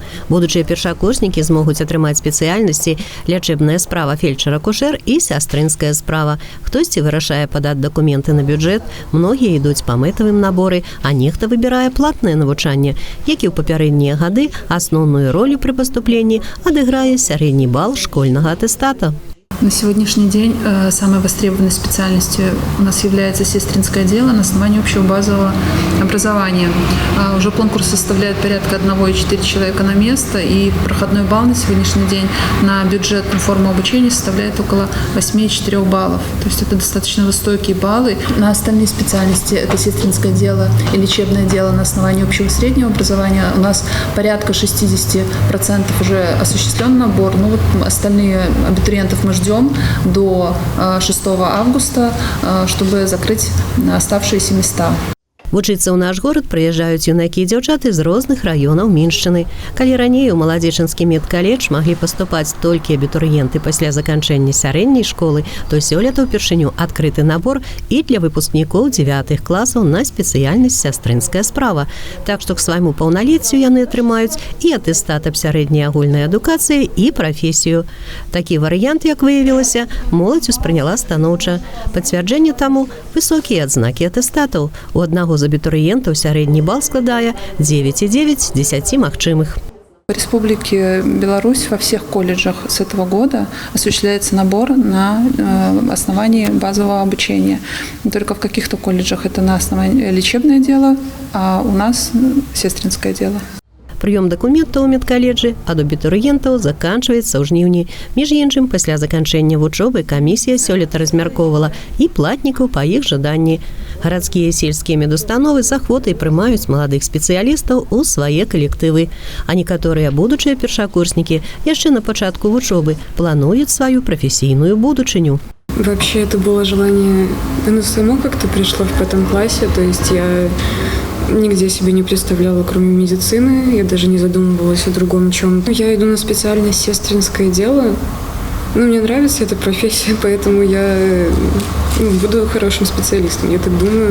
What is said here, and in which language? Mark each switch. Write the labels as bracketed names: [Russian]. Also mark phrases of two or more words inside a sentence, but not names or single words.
[Belarusian] Будучыя першакурснікі змогуць атрымаць спецыяльнасці лячэбная справа фельчар-акушэр і сястрынская справа. Хтосьці вырашае падаць дакументы на бюджэт, многія ідуць па мэтавым наборы, а нехта выбірае платнае навучанне, які ў папярэднія гады асноўную ролю пры паступленні адыграе сярэдні бал школьнага атэстата. [Russian] На сегодняшний день самой востребованной специальностью у нас является сестринское дело на основании общего базового образования. Уже конкурс составляет порядка 1,4 человека на место, и проходной балл на сегодняшний день на бюджетную форму обучения составляет около 8,4 баллов. То есть это достаточно высокие баллы. На остальные специальности, это сестринское дело и лечебное дело на основании общего среднего образования, у нас порядка 60% уже осуществлен набор. Ну вот остальные абитуриентов мы ждем до 6 августа, чтобы закрыть оставшиеся места. [Belarusian] Вучыцца ў наш горад прыязджаюць юнакі і дзяўчаты з розных раёнаў Міншчыны. Калі раней у маладзечанскі медкаледж маглі паступаць толькі абітурыенты пасля заканчэння сярэдняй школы, то сёлета ўпершыню адкрыты набор і для выпускнікоў 9 класаў на спецыяльнасць сястрынская справа. Так што к свайму паўналеццю яны атрымаюць і атэстат аб сярэдняй агульнай адукацыі і прафесію. Такі варыянт, як выявілася, моладзь успрыняла станоўча. Пацвярджэнне таму высокія адзнакі атэстатаў. У аднаго з абітурыентаў сярэдні бал складае 9,9 з 10 магчымых. [Russian] В Республике Беларусь во всех колледжах с этого года осуществляется набор на основании базового обучения. Только в каких-то колледжах это на основании лечебное дело, а у нас сестринское дело. [Belarusian] Прыём дакументаў у медкаледжы ад абітурыентаў заканчваецца ў жніўні. Між іншым, пасля заканчэння вучобы камісія сёлета размяркоўвала і платнікаў па іх жаданні. Гарадскія і сельскія медустановы з ахвотай прымаюць маладых спецыялістаў у свае калектывы. А некаторыя будучыя першакурснікі яшчэ на пачатку вучобы плануюць сваю прафесійную будучыню. [Russian] Вообще это было желание, оно само как-то пришло в 5 классе, то есть я нигде себе не представляла, кроме медицины, я даже не задумывалась о другом чем. Я иду на специальность сестринское дело. Мне нравится эта профессия, поэтому я буду хорошим специалистом, я так думаю.